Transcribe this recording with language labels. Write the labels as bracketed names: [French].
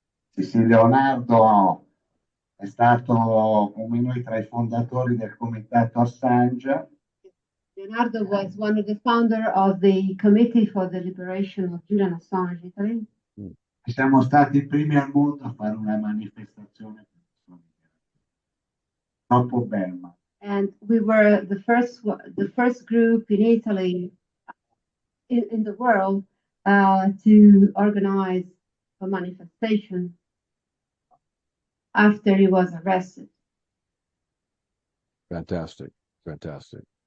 [Italian] Sì, Leonardo è stato come noi tra i fondatori del comitato Assange. [English] Leonardo was one of the founders of the Committee for the Liberation of Julian Assange Italy. [Italian] Siamo stati i primi al mondo a fare una manifestazione troppo bella. [English] And we were the first group in Italy, in the world, to organize a manifestation after he was arrested. Fantastic, fantastic.